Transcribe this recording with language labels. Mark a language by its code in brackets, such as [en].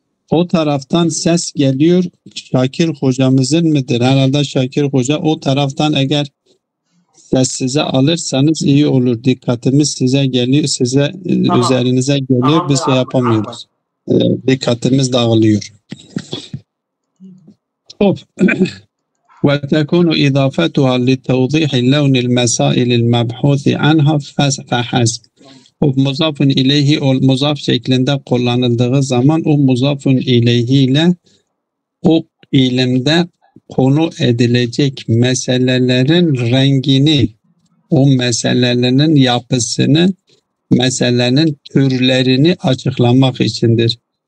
[tr] O taraftan ses geliyor. Şakir hocamızın mıdır? Herhalde Şakir hoca o taraftan eğer sessize alırsanız iyi olur. Dikkatimiz size geliyor, üzerinize geliyor. Biz şey yapamıyoruz. Dikkatimiz dağılıyor. Hop. [ar] وتكون إضافتها لتوضيح اللون المسائل المبحوث عنها فحسب. [tr] O muzafun ileyhi o muzaf şeklinde kullanıldığı zaman o muzafun ileyhi ile o ilimde konu edilecek meselelerin rengini, o meselelerin yapısını, meselelerin türlerini açıklamak içindir.